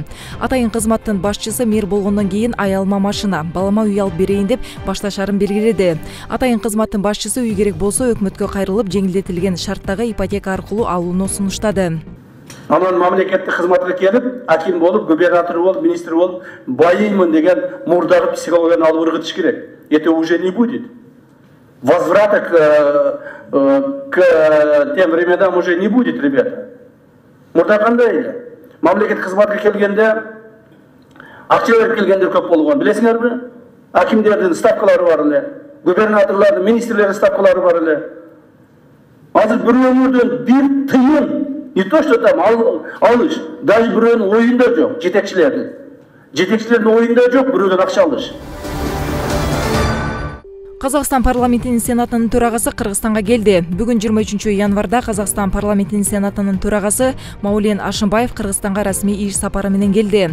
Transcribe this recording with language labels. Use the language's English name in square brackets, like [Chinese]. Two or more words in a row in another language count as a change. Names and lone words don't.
[Kyrgyz] Атайын кызматтын башчысы мэр болгондон кийин аялыма машина, балама үй алып берейин деп башташарын белгиледи. Атайын кызматтын башчысы үй керек болсо өкмөткө кайрылып, жеңилдетилген шарттагы ипотека аркылуу алууну сунуштады. Анан мамлекеттик кызматка келип, аким болуп, губернатор болуп, министр болуп, байыймын деген мурдагы психологияны алып ыргытыш керек. [Russian] Это уже не будет. Возврата к тем временам уже не будет, ребята. [Kyrgyz] Мурда кандай эле? Мамлекеттик кызматка келгенде, акча берип келгендер көп болгон. Билесиңерби? Акимдердин ставкалары бар эле, губернаторлордун, министрлердин ставкалары бар эле. Азыр бирөөнүн бир тыйын, [Russian] не то что там [Kyrgyz] алыш, даже бирөөнүн оюнда жок, жетекчилердин. Жетекчилердин оюнда жок бирөөдөн акча алыш. Казакстан парламентинин сенатынын төрагасы Кыргызстанга келди. Бүгүн 23 январда Казакстан парламентинин сенатынын төрагасы Маулен Ашымбаев Кыргызстанга расмий иш сапары менен келди.